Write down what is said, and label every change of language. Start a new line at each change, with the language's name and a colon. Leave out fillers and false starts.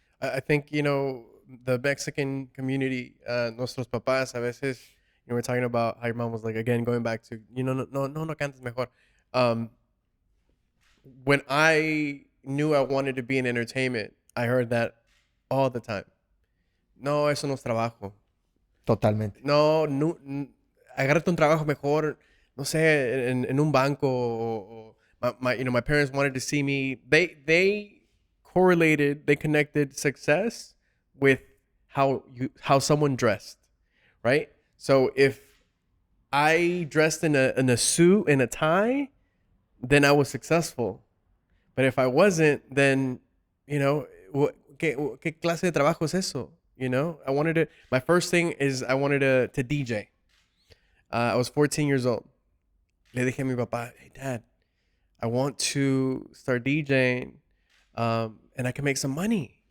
English: I think, the Mexican community,
Spanish: nuestros papás, a veces,
English: we're talking about how your mom was like, again, going back to,
Spanish: no cantes mejor.
English: When I knew I wanted to be in entertainment, I heard that all the time.
Spanish: No, eso no es trabajo. Totalmente. No, agárrate un trabajo mejor, no sé, en un banco.
English: O my parents wanted to see me. They connected success with how someone dressed, right? So if I dressed in a suit and a tie, then I was successful. But if I wasn't, then,
Spanish: ¿qué clase de trabajo es eso?
English: My first thing is I wanted to DJ. I was 14 years old.
Spanish: Le dije a mi papá,
English: hey, Dad, I want to start DJing and I can make some money.